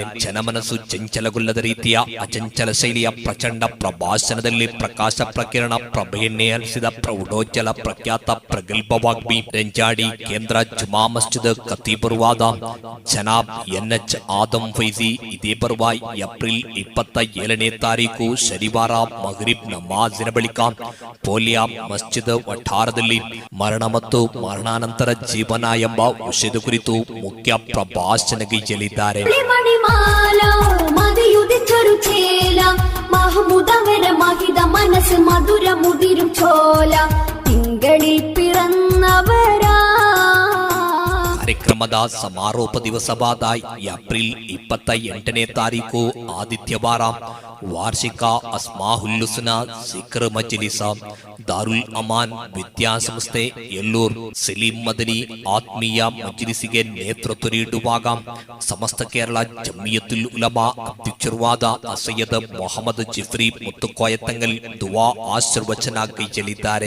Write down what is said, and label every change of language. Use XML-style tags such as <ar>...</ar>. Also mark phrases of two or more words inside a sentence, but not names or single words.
<kn>ಜನಮನಸ್ಸು ಚಂಚಲಗೊಳ್ಳದ ರೀತಿಯ ಅಚಂಚಲ ಶೈಲಿಯ ಪ್ರಚಂಡ ಪ್ರಭಾಷಣದಲ್ಲಿ ಪ್ರಕಾಶ ಪ್ರಕಿರಣ ಪ್ರಭೆಯನ್ನೇ ಹರಿಸಿದ ಪ್ರೌಢೋಜ್ಜಲ ಪ್ರಖ್ಯಾತ ಪ್ರಗಲ್ಭವಾಗ್ಮಿ ರೆಂಜಾಡಿ ಕೇಂದ್ರ ಜುಮಾ ಮಸ್ಜಿದ್ ಖತೀಬರೂ ಆದ ಜನಾಬ್ ಎನ್ಎಚ್ ಆದಂ ಫೈಜಿ ಇದೇ ಬರುವ ಏಪ್ರಿಲ್ 27ನೇ ತಾರೀಕು ಶನಿವಾರ ಮಗ್ರಿಬ್ ನಮಾಜಿನ ಬಳಿಕ ಪೋಲಿಯಾ ಮಸ್ಜಿದ್ ವಠಾರದಲ್ಲಿ ಮರಣ ಮತ್ತು ಮರಣಾನಂತರ ಜೀವನ ಎಂಬ ವಿಷಯದ ಕುರಿತು ಮುಖ್ಯ ಪ್ರಭಾಷಣಗೈಯಲಿದ್ದಾರೆ.</kn> <ml>മനസ്സ് മധുര മുതിരും ചോല തിങ്കളിൽ പിറന്നവരാ.</ml> <kn>ಕಾರ್ಯಕ್ರಮದ ಸಮಾರೋಪ ದಿವಸವಾದ ಏಪ್ರಿಲ್ 28ನೇ ತಾರೀಕು ಆದಿತ್ಯವಾರ ವಾರ್ಷಿಕ ಅಸ್ಮಾಹುಲ್ಲುಸ್ನ ಸಿಖ್ರ್ ಮಜ್ಲಿಸ ದಾರುಲ್ ಅಮಾನ್ ವಿದ್ಯಾಸಂಸ್ಥೆ ಎಲ್ಲೂರ್ ಸಲೀಂ ಮದನಿ ಆತ್ಮೀಯ ಮಜ್ಲಿಸಿಗೆ ನೇತೃತ್ವ ನೀಡುವಾಗ ಸಮಸ್ತ ಕೇರಳ ಜಮಿಯತುಲ್ ಉಲಮಾ ಅಧ್ಯಕ್ಷರೂ ಆದ ಸೈಯದ್ ಮೊಹಮ್ಮದ್ ಜಿಫ್ರಿ ಮುತ್ತುಕೋಯತಂಗಲ್ ದುವಾ ಆಶೀರ್ವಚನ ಕೈಯಲಿದ್ದಾರೆ.</kn>